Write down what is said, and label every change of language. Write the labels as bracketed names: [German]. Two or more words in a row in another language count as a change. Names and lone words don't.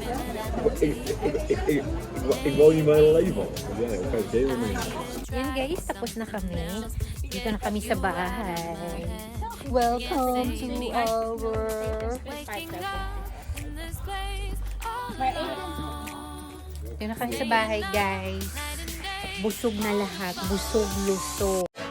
[Dutch] Ik woon hier mijn hele leven al. Ja, ik ga het helemaal niet. [Filipino] Yan guys, tapos na kami. Dito na kami sa bahay. [English] Welcome to our... [Filipino] Dito na kami sa bahay guys. Busog na lahat. Busog, lusog.